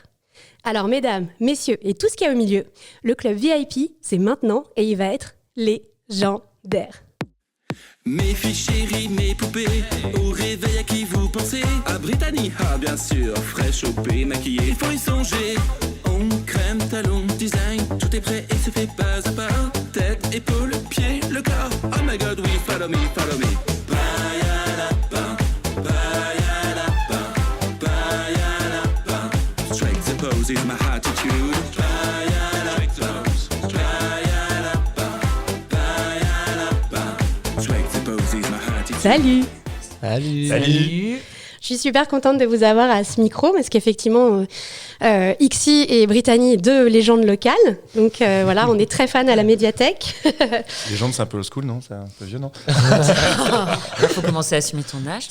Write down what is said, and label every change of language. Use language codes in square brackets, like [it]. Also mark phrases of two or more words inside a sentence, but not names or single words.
[fr] Alors mesdames, messieurs et tout ce qu'il y a au milieu, le club VIP, c'est maintenant et il va être légendaire. Mes filles chéries, mes poupées, au réveil à qui vous pensez? À Brittany, ah bien sûr, fraîche, chopée, maquillée, il faut y songer. On crème, talon, design, tout est prêt et se fait pas à pas. Tête, épaule, pied, le corps, [en] oh my god, oui, follow me, follow me. Baya lapin, baya lapin, baya lapin. Straight to pose is my attitude. Baya lapin, baya lapin, baya lapin. Straight to pose is my attitude. [fr] Salut! Salut. Je suis super contente de vous avoir à ce micro parce qu'effectivement, Xy et Brittany, deux légendes locales. Donc voilà, on est très fans à la médiathèque. Légende, c'est un peu [en] old school, [fr] non? C'est un peu vieux, non? Il faut commencer à assumer ton âge.